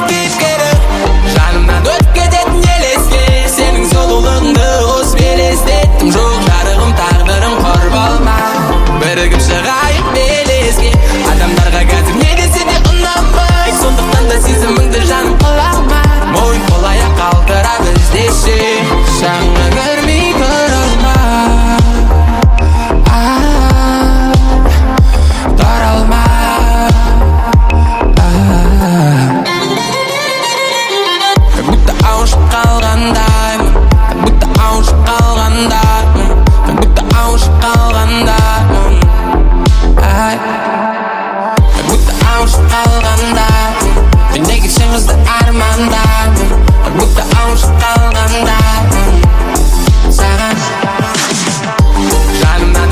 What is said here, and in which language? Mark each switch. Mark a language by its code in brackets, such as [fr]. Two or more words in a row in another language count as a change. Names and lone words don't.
[kk] кейіпкері жанымнан өтіп кететін елеске сенің сұлулығыңды қосып елестеттім жоқ жарығым тағдырым қор болма бірігіп шығайық белеске адамдарға қазір не десе де ұнамай сондықтан да сезіміңді жаным қалама мойын қол-аяқ қалдырап іздеші жағыңа көрмей тұра алмай тұра алмай [ru] как будто [kk] ауышып қалғандаймын [ru] как будто [kk] ауышып қалғандаймын [ru] как будто [kk] ауышып қалғандаймын [ru] как будто [kk] ауышып қалғандаймын мендегі сен қызды армандаймын [ru] как будто [kk] ауышып қалғандаймын саған жанымнан